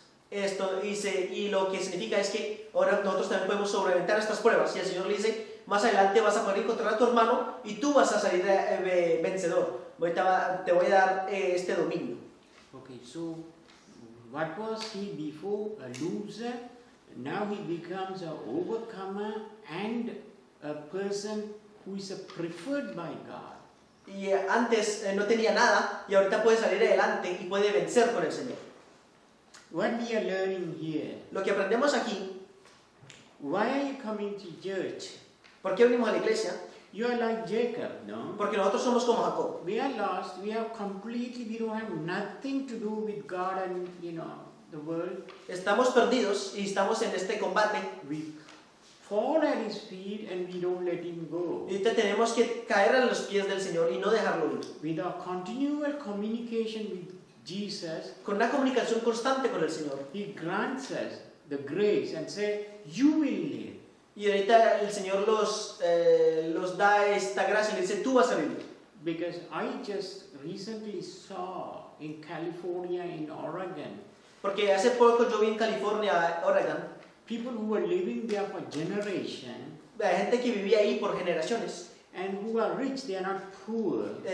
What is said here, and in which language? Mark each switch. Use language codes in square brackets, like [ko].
[es] Esto dice, y lo que significa es que ahora nosotros también podemos sobreventar estas pruebas, y el Señor le dice, más adelante vas a poder encontrar a tu hermano y tú vas a salir vencedor. Te voy a dar este dominio. [en] Okay, so what was he before? A loser. Now he becomes an overcomer and a person who is preferred by God. [es] Y antes no tenía nada y ahorita puede salir adelante y puede vencer con el Señor. [en] What we are learning here, [es] Lo que aprendemos aquí, [en] why are you coming to church? [es] ¿por qué venimos a la iglesia? [en] You are like Jacob, no? [es] Porque nosotros somos como Jacob. [en] We are lost, we don't have nothing to do with God and, the world. [es] Estamos perdidos y estamos en este combate. [en] We fall at his feet and we don't let him go. [es] Y ahorita tenemos que caer a los pies del Señor y no dejarlo ir. [en] With our continual communication with Jesus, [es] Con una comunicación constante con el Señor. [en] he grants us the grace and say, you will live. [es] Y ahorita el Señor los da esta gracia y le dice, tú vas a vivir. [en] Because I just recently saw in California, in Oregon, [es] Porque hace poco yo vi en California, Oregon, [en] people who were living there for generation [es] hay gente que vivía ahí por generaciones. [en] and who are rich, they are not poor.